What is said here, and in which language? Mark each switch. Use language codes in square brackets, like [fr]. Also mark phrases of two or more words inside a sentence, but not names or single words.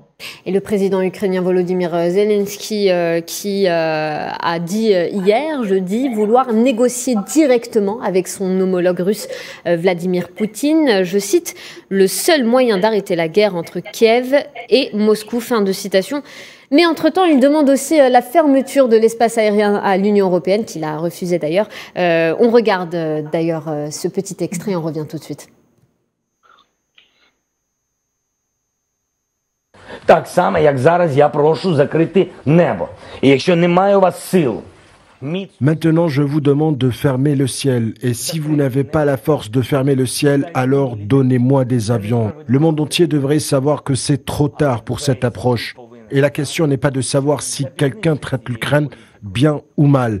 [fr] Et le président ukrainien Volodymyr Zelensky qui a dit hier, jeudi, vouloir négocier directement avec son homologue russe Vladimir Poutine. Je cite, « le seul moyen d'arrêter la guerre entre Kiev et Moscou ». Fin de citation. Mais entre-temps, il demande aussi la fermeture de l'espace aérien à l'Union européenne, qu'il a refusé d'ailleurs. On regarde d'ailleurs ce petit extrait, on revient tout de suite. [uk] Так само, як зараз я прошу закрити небо. І якщо немає у вас сил, [fr] Maintenant, je vous demande de fermer le ciel. Et si vous n'avez pas la force de fermer le ciel, alors donnez-moi des avions. Le monde entier devrait savoir que c'est trop tard pour cette approche. Et la question n'est pas de savoir si quelqu'un traite l'Ukraine bien ou mal.